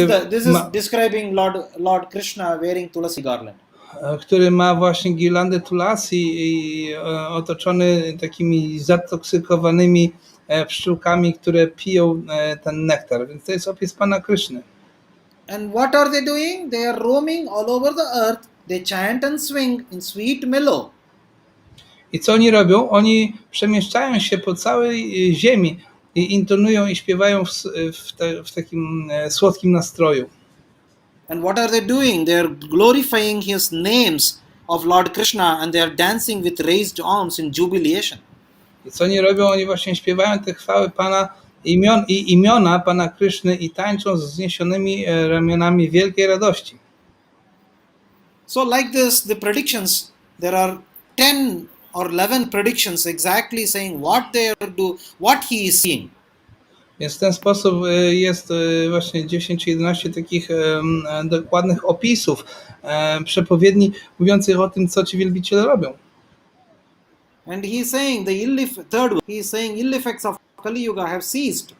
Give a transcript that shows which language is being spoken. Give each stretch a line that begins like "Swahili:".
English: This is describing Lord Krishna wearing tulasi garland.
Polish: Który ma właśnie girlandę tulasi i otoczony takimi zatoksykowanymi pszczółkami, które piją ten nektar. Więc to jest opis Pana Kryszny.
English: And what are they doing? They are roaming all over the earth. They chant and swing in sweet mellow.
Polish: I co oni robią? Oni przemieszczają się po całej ziemi i intonują i śpiewają w takim słodkim nastroju.
English: And what are they doing? They are glorifying his names of Lord Krishna and they are dancing with raised arms in jubilation.
Polish: I co oni robią? Oni właśnie śpiewają te chwały Pana imiona Pana Kryszny i tańczą z wzniesionymi ramionami wielkiej radości.
English: So like this, the predictions, there are 10 or 11 predictions exactly saying what he is seeing.
Polish: Więc w ten sposób jest właśnie 10-11 takich dokładnych opisów przepowiedni mówiących o tym, co ci wielbiciele robią.
English: And he is saying he is saying ill effects of Kali Yuga have ceased.